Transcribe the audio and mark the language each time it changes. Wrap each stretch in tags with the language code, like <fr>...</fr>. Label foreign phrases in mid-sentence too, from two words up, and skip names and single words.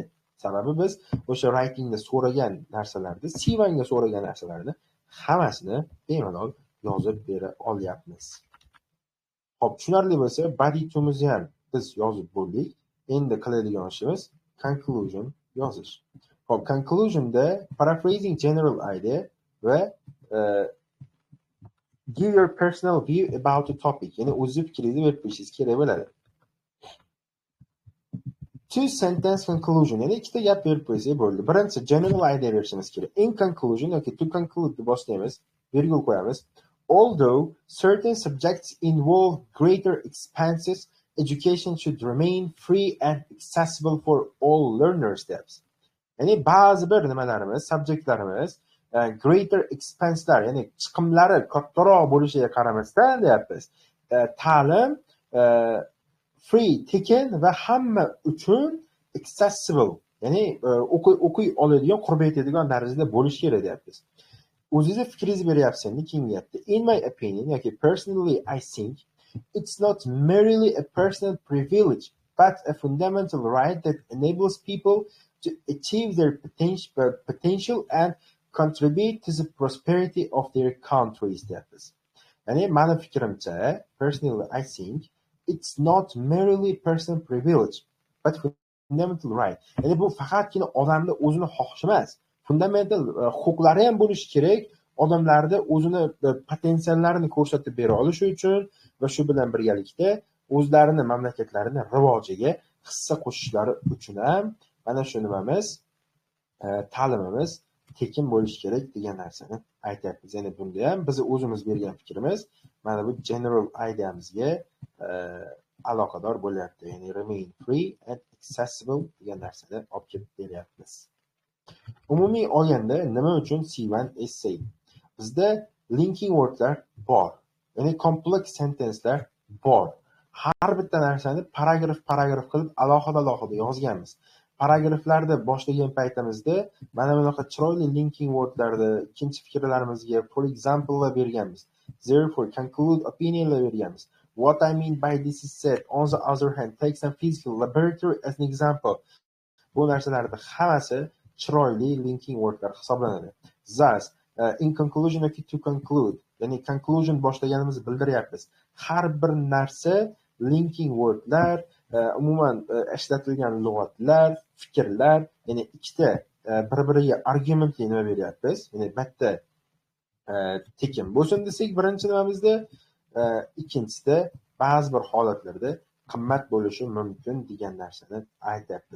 <uz>Sababi biz o'sha writingda so'ragan narsalarni, CV-ga so'ragan narsalarni hammasini bemalol yozib bera olyapmiz. Xo'p, tushunarli bo'lsa, body to'mizni ham biz yozib bo'ldik. Endi qiladigan ishimiz conclusion yozish.</uz> <en>Xo'p, conclusionda paraphrasing general idea va give your personal view about the topic. Ya'ni o'zingiz fikringizni berib qo'yishingiz kerak bo'ladi. Two sentence conclusion,</en> <uz>ya'ni ikkita gap berib qo'ysak bo'ldi. Birinchisi general idea berishimiz kerak.</uz> <en>In conclusion</en> <uz>yoki</uz> <en>to conclude</en> <uz>deb boshlaymiz, virgul qo'yamiz.</uz> <en>Although certain subjects involve greater expenses, education should remain free and accessible for all learners deyapmiz.</en> <uz>Ya'ni ba'zi bir nimalarimiz, subjektlarimiz</uz> <en>greater expenselar,</en> <uz>ya'ni chiqimlari kattaroq bo'lishiga qaramasdan deyapmiz. Ta'lim free, tekin va hamma uchun accessible, ya'ni o'qiy oladigan, qurib yetadigan darajada bo'lishi kerak deyapmiz. O'zingizni fikringizni beryapsiz endi keyingi gapda.</uz> <en>In my opinion, yoki personally I think it's not merely a personal privilege, but a fundamental right that enables people to achieve their potential and contribute to the prosperity of their countries deyapmiz.</en> <uz>Ya'ni mani fikrimcha,</uz> <en>personally I think it's not merely personal privilege, but fundamental right.</en> <uz>Ya'ni bu faqatgina odamni o'zini xohishi emas, fundamental huquqlari ham bo'lishi kerak. Odamlarda o'zini potensiallarini ko'rsatib bera olishi uchun va shu bilan birgalikda o'zlarini mamlakatlarini rivojiga hissa qo'shishlari uchun ham mana shu nimamiz, ta'limimiz tekin bo'lishi kerak degan narsani aytyapmiz. Ya'ni bunda ham biz o'zimiz bergan fikrimiz mana bu general ideyamizga aloqador bo'lyapti. Ya'ni</uz> <en>remain free and accessible</en> <uz>degan narsani olib kelib beryapmiz. Umumiy olganda nima uchun C1 essay? Bizda</uz> <en>linking wordlar</en> <uz>bor. Ya'ni</uz> <en>complex sentencelar</en> <uz>bor. Har bitta narsani paragraf qilib alohida yozganmiz. Paragraflarda boshlagan paytimizda mana bunaqa chiroyli</uz> <en>linking wordlarni</en> <uz>ikkinchi fikrlarimizga for example'lar berganmiz.</uz> <en>Therefore, conclude opinion'lar berganmiz. What I mean by this is said. On the other hand, take some physical laboratory as an example.</en> <uz>Bu narsalarning hammasi chiroyli</uz> <en>linking wordlar</en> <uz>hisoblanadi.</uz> <en>Thus, in conclusion yoki to conclude,</en> <uz>ya'ni conclusion boshlaganimizni bildiryapmiz. Har bir narsa</uz> <en>linking wordlar,</en> <uz>umuman ishlatilgan lug'atlar, fikrlar, ya'ni ikkita bir-biriga argumentli nima beryapmiz. Ya'ni bitta tekin bo'lsin desak birinchi nimamizda, ikkinchisida ba'zi bir holatlarda qimmat bo'lishi mumkin degan narsani aytyapmiz.</uz>